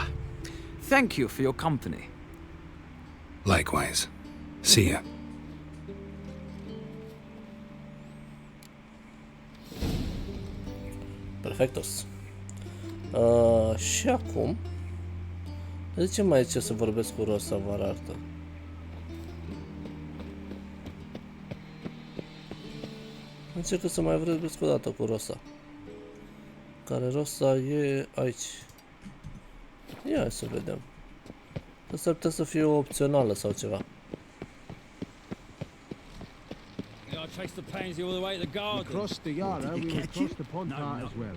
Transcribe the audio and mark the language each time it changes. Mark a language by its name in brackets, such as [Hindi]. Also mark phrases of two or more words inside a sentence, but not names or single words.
[English] Thank you for your company. Likewise. See ya. [Spanish] Perfectos. [Romanian] Și acum zicem aici să vorbesc cu Rosa, vă arată. Încerc să mai vorbesc o dată cu Rosa. Care Rosa e aici. Ia să vedem. Asta ar putea să fie opțională sau ceva. [English] I traced the pansy all the way to the garden. Across the Yarra, we went across the pond part as well.